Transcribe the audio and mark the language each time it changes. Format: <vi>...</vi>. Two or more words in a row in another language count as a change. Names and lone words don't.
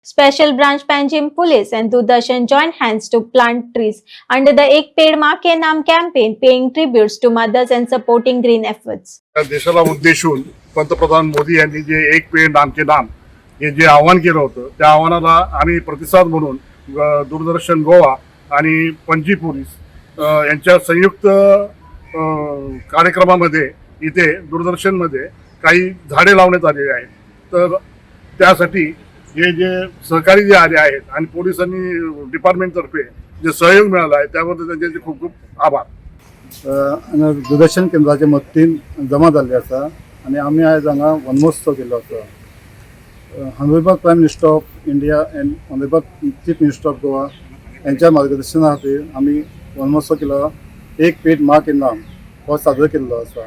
<en>Special Branch Panjim Police and Doordarshan joined hands to plant trees under the Ek Ped Maa Ke Naam campaign, paying tributes to mothers and supporting green efforts.</en> <mr>देशाला उद्देशून पंतप्रधान मोदी यांनी जे एक पेड नाम के नाम हे जे आव्हान केलं होतं त्या आव्हानाला आम्ही प्रतिसाद म्हणून दूरदर्शन गोवा आणि पणजी पोलीस यांच्या संयुक्त कार्यक्रमामध्ये इथे दूरदर्शनमध्ये काही झाडे लावण्यात आलेली आहेत. तर त्यासाठी हे जे सहकारी जे आले आहेत आणि पोलिसांनी डिपार्टमेंटतर्फे जे सहयोग मिळाला आहे त्याबद्दल त्यांचे खूप खूप आभार.</mr> <kok>दूरदर्शन केंद्राचे मदतीन जमा जाल्ले आसा आनी आमी आयज हांगा वनमहोत्सव केल्लो आसा.</kok> <en>Honourable Prime Minister of India and Honourable Chief Minister of Goa</en> <kok>यांच्या मार्गदर्शना खातीर आमी वनमहोत्सव केलो. एक पेड मा के नाम हो साजरो केल्लो आसा.</kok>